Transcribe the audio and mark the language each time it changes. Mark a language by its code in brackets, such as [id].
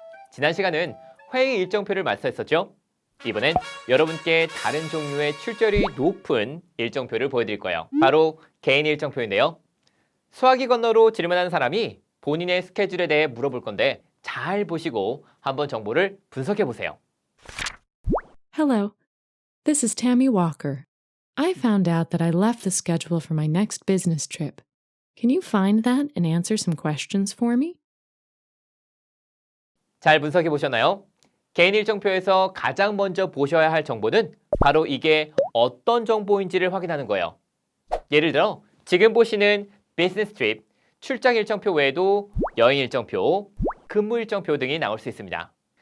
[ko] 지난 시간은 회의 일정표를 마스터했었죠. 이번엔 여러분께 다른 종류의 출제율이 높은 일정표를 보여드릴 거예요. 바로 개인 일정표인데요. 수학이 건너로 질문하는 사람이 본인의 스케줄에 대해 물어볼 건데 잘 보시고 한번 정보를 분석해 보세요. [en] Hello, this is Tammy Walker. I found out that I left the schedule for my next business trip. Can you find that and answer some questions for me? [ko] 잘 분석해 보셨나요? 개인 일정표에서 가장 먼저 보셔야 할 정보는 바로 이게 어떤 정보인지를 확인하는 거예요. 예를 들어 지금 보시는 비즈니스 트립, 출장 일정표 외에도 여행 일정표, 근무 일정표 등이 나올 수 있습니다.